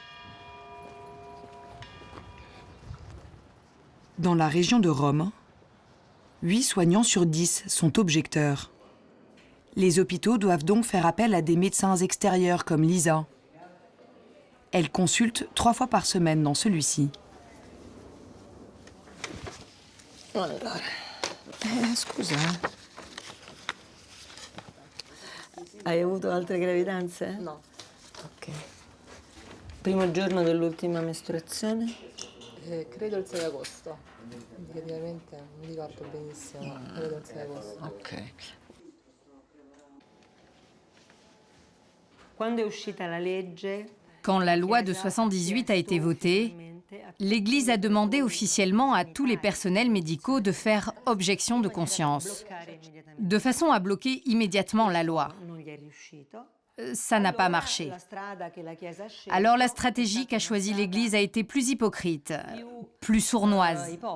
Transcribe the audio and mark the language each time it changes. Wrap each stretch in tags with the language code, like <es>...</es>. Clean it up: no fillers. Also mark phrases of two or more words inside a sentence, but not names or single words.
<fr>Dans la région de Rome, 8 soignants sur 10 sont objecteurs. Les hôpitaux doivent donc faire appel à des médecins extérieurs comme Lisa. Elle consulte 3 fois par semaine dans celui-ci.</fr> <it>Scusa. Hai avuto altre gravidanze? No. Ok. Primo giorno dell'ultima mestruazione? Credo il 6 agosto. Indicativamente non ricordo benissimo, ma credo il 6 agosto. Ok. Quando è uscita la legge,</it> <fr>Quand la loi de 78 a été votée, l'Église a demandé officiellement à tous les personnels médicaux de faire objection de conscience, de façon à bloquer immédiatement la loi. Ça n'a pas marché. Alors la stratégie qu'a choisie l'Église a été plus hypocrite, plus sournoise.</fr>